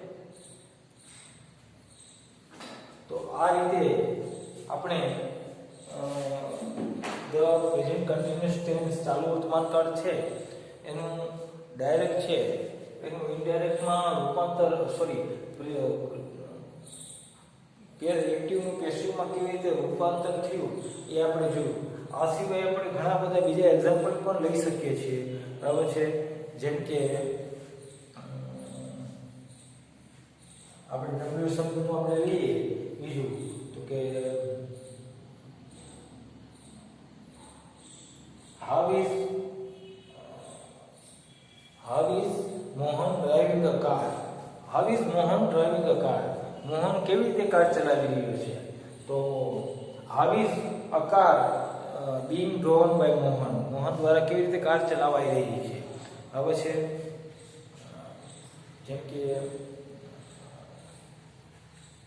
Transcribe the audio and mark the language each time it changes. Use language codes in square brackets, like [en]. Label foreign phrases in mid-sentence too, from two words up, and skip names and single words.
[gu] તો આ રીતે આપણે [en] the present continuous tense [gu] ચાલુ વર્તમાનકાળ છે એનું ડાયરેક્ટ છે એનું ઇનડાયરેક્ટમાં રૂપાંતર એક્ટિવનું પેસિવમાં કેવી રીતે રૂપાંતર થયું એ આપણે જોયું. આ સિવાય આપણે ઘણા બધા બીજા એક્ઝામ્પલ પણ લઈ શકીએ છીએ. બરાબર છે. જેમ કે આપણે W શબ્દનું આપણે લઈએ બીજું તો કે [en] how is Mohan driving a car? How is Mohan driving a car? [gu] મોહન કેવી રીતે કાર ચલાવી રહ્યો છે? [en] તો how is a car being drawn by Mohan? [gu] મોહન દ્વારા કેવી રીતે કાર ચલાવાઈ રહી છે? હવે છે જેમ કે